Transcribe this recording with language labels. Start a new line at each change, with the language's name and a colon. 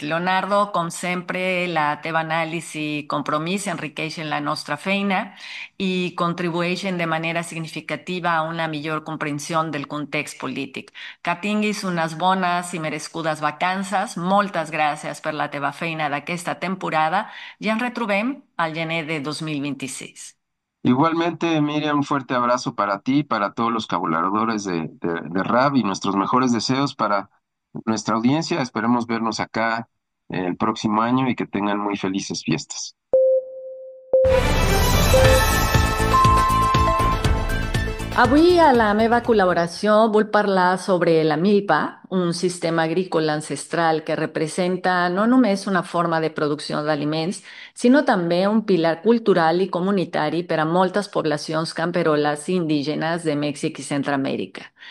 Catalan: Leonardo, com sempre, la teva anàlisi i compromís enriqueixen la nostra feina i contribueixen de manera significativa a una millor comprensió del context polític. Que tinguis unes bones i merescudes vacances. Moltes gràcies per la teva feina d'aquesta temporada i ens retrobem al gener de 2026.
Spanish: Igualmente, Miriam, un fuerte abrazo para ti, para todos los colaboradores de RAB y nuestros mejores deseos para nuestra audiencia. Esperemos vernos acá el próximo año y que tengan muy felices fiestas.
Catalan: Avui a la meva col·laboració vull parlar sobre la milpa, un sistema agrícola ancestral que representa no només una forma de producció d'aliments, sinó també un pilar cultural i comunitari per a moltes poblacions camperoles i indígenes de Mèxic i Centroamèrica.